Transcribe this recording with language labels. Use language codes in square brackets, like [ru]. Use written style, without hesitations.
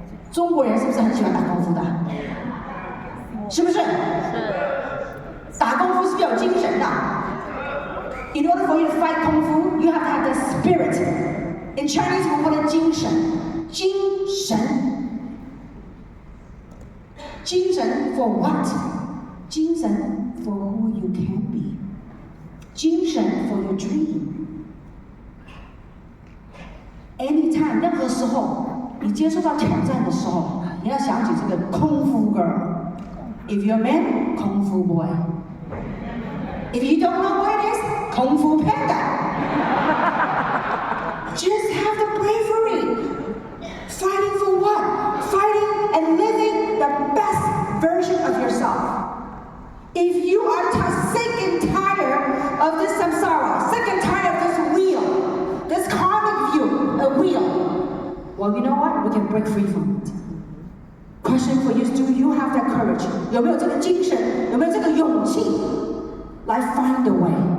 [zh] 中国人是不是很喜欢打功夫的？是不是？打功夫是不是有精神的？ [en] In order for you to fight Kung Fu, you have to have the spirit. In Chinese, we call it 精神。 [zh] 精神。 [en] 精神 for what? 精神 for who you can be. 精神 for your dream. [zh] Anytime, 任何时候，你接受到挑战的时候，你要想起这个 Kung Fu girl. [en] If you're a man, Kung Fu boy. If you don't know what it is, Kung Fu panda. Just have the bravery. Fighting for what? Fighting and living the best version of yourself. If you are sick and tired of this samsara, sick and tired of this wheel, this karmic wheel, well, you know what? We can break free from it. Question for you is, do you have that courage? [zh] 有没有这个精神？有没有这个勇气来 [en] find a way?